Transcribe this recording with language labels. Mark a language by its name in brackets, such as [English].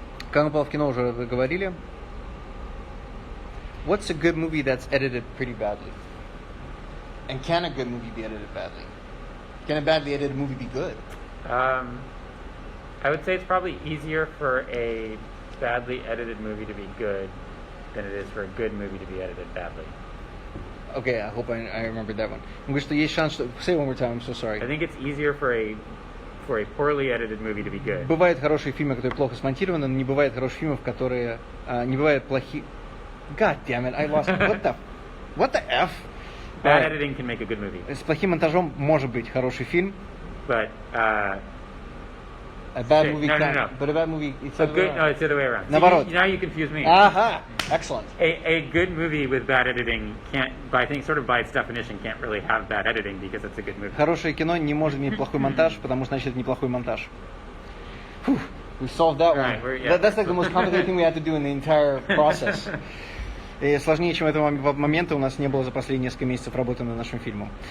[Russian] Как он попал в кино, уже вы говорили. [English] What's a good movie that's edited pretty badly? And can a good movie be edited badly? Can a badly edited movie be good? I would say it's probably easier for a badly edited movie to be good than it is for a good movie to be edited badly. Okay, I hope I remembered that one. Он говорит, что есть шанс, что... Say it one more time, I'm so sorry. I think it's easier for a poorly edited movie to be good. [Russian] Бывают хорошие фильмы, которые плохо смонтированы, но не бывает хороших фильмов, которые... не бывает плохих... [English] God damn it, I lost... What the F? bad editing can make a good movie. [Russian] С плохим монтажом может быть хороший фильм. [English] But A bad movie no, can't. no. But a bad movie, it's a good, no, it's the other way around. [Russian] Наоборот. [English] Now you confuse me. Ага, excellent. A good movie with bad editing can't, I think, sort of by its definition, can't really have bad editing because it's a good movie. [Russian] Хорошее кино не может иметь плохой монтаж, потому что значит это неплохой монтаж. [English] Whew, we solved that one. Right, That's like the most complicated thing we had to do in the entire process. [Russian] И сложнее, чем этого момента, у нас не было за последние несколько месяцев работы над нашим фильмом.